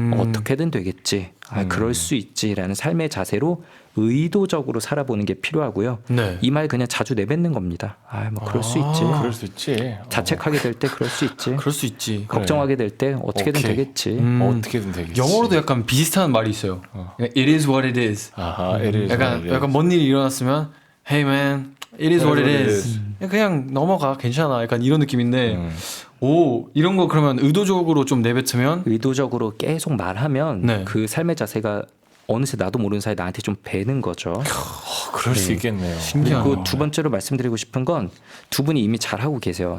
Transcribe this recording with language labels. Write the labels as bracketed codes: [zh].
[ko] 어떻게든 되겠지. 그럴 수 있지라는 삶의 자세로 의도적으로 살아보는 게 필요하고요. 네. 이 말 그냥 자주 내뱉는 겁니다. 뭐 그럴 수 있지. 그럴 수 있지. 자책하게 될 때 그럴 수 있지. 그럴 수 있지. 걱정하게 될 때 어떻게든 오케이. 되겠지. 어떻게든 되겠지. 영어로도 약간 비슷한 말이 있어요. [en] It is what it is. 아하, it is what it is. [ko] 약간 뭔 일이 일어났으면 [en] Hey man, it is what it is. [ko] 그냥 넘어가 괜찮아. 약간 이런 느낌인데 오 이런 거 그러면 의도적으로 좀 내뱉으면 의도적으로 계속 말하면 네. 그 삶의 자세가 어느새 나도 모르는 사이에 나한테 좀 배는 거죠. 그럴 수 있겠네요. 신기하네. 그리고 두 번째로 말씀드리고 싶은 건 두 분이 이미 잘하고 계세요.